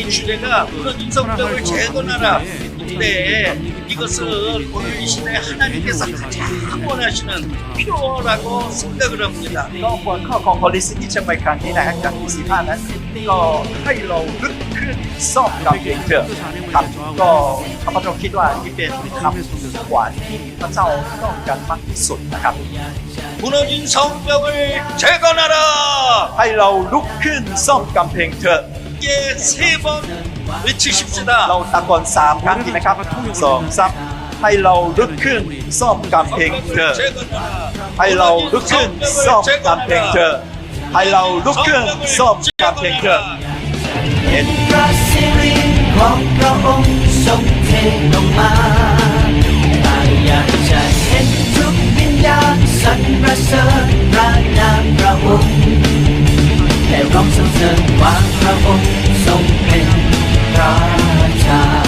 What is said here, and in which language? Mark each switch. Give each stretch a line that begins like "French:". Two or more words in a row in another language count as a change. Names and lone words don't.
Korean: 주제가 무너진 성벽을 재건하라. 근데 이것은 오늘 이 시대에 하나님께서 가장 원하시는 필요라고 생각을 합니다.
Thai: ก็หัวข้อของ Holicity เชียงใหม่ครั้งนี้นะฮะครั้งที่15นั้นก็ให้เราลึกขึ้นซ่อมกำแพงเถอะครับก็ข้าพเจ้าคิดว่านี่เป็นคำขวัญที่พระเจ้าต้องการมากที่สุดนะครับ
Korean: 무너진 성벽을 재건하라.
Thai: ให้เราลุกขึ้นซ่อมกำแพงเถอะ
Korean: 이게 세 번 외치십시다.
Thai: เราตะโกน3 ครั้งดีไหมครับ2 3ให้เราลุกขึ้นซ่อมกำแพงเถอะ
Korean: 재건하라.
Thai: ให้เราลุกขึ้นซ่อมกำแพงเถอะให้เราลุกขึ้นซ่อมกำแพงเถอะ เห็นพระสิริของพระองค์ทรงเทลงมาแต่อยากจะเห็นทุกวิญญาณสรรเสริญพระนามพระองค์และร้องสรรเสริญว่าพระองค์ทรงเป็นพระเจ้า